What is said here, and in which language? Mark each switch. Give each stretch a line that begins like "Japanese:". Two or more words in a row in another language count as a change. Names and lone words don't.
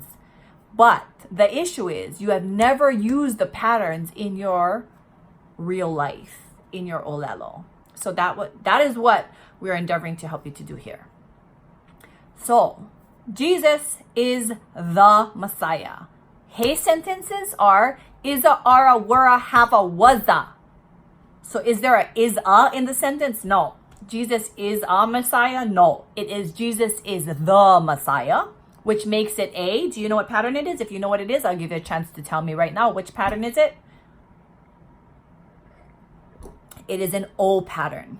English: But the issue is you have never used the patterns in your real life, in your olelo. So that is what we're endeavoring to help you to do here. So Jesus is the Messiah. Hey sentences are isa, ara, wera, hava, waza. So is there a is-a in the sentence? No. Jesus is a Messiah? No. It is Jesus is the Messiah, which makes it a. Do you know what pattern it is? If you know what it is, I'll give you a chance to tell me right now. Which pattern is it? It is an O pattern.